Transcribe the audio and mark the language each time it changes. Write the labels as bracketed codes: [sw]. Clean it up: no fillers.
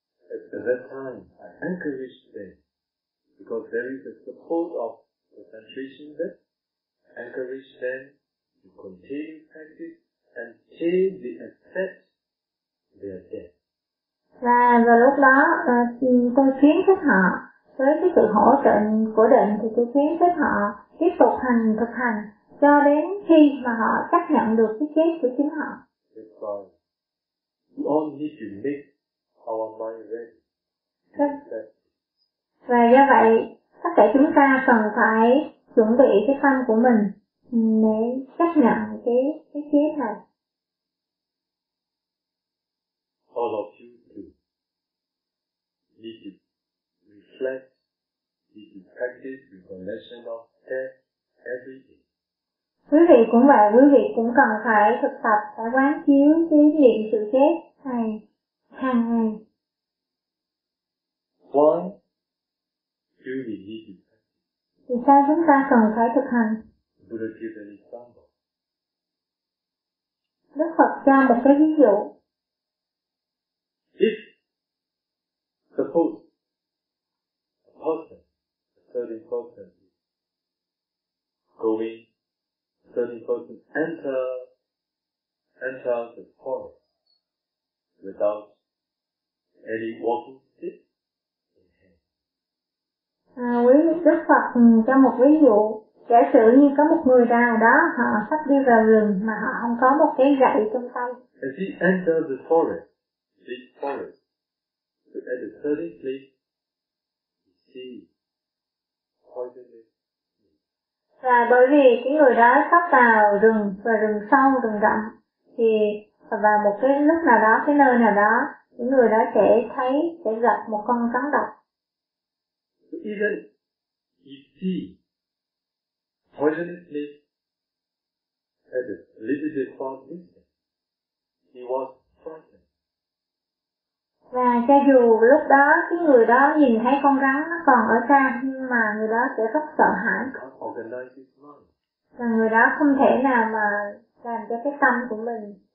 [en] At that time, I encourage them, because there is a support of concentration that encourage them to continue practice until they accept their death. [vi] Và rồi lúc đó, tôi khuyến khích họ, với cái sự hỗ trợ của định thì tôi khuyến khích họ tiếp tục hành thực hành cho đến khi mà họ chấp nhận được cái chết của chính họ. [en] That's why we all need to make our mind ready. [vi] Và do vậy, tất cả chúng ta cần phải chuẩn bị cái tâm của mình để chấp nhận cái chết này. [en] All of you too need to reflect, need to practice recognition of death every day. [vi] Quý vị cũng vậy, quý vị cũng cần phải thực tập, phải quán chiếu cái niệm sự chết này hàng ngày. [en] Why do we need to practice? [vi] Vì sao chúng ta cần phải thực hành? [en] Buddha gives an example. [vi] Đức Phật cho một cái ví dụ. [en] If suppose a person, a certain person is going, a certain person enters the forest without any walking stick. [vi] Quý Đức Phật cho một ví dụ, giả sử như có một người nào đó họ sắp đi vào rừng mà họ không có một cái gậy trong tay. [en] As he enters the forest, this forest, so at a certain place, he sees poisonous snakes. [vi] Và bởi vì cái người đó sắp vào rừng và rừng sâu, rừng rậm, thì vào một cái lúc nào đó, cái nơi nào đó, cái người đó sẽ thấy, sẽ gặp một con rắn độc. [en] Even he see poisonous snake at a little bit far distance, he was frightened. [vi] Và cho dù lúc đó cái người đó nhìn thấy con rắn nó còn ở xa, nhưng mà người đó sẽ rất sợ hãi. [en] Can't organize his mind. [vi] Và người đó không thể nào mà làm cho cái tâm của mình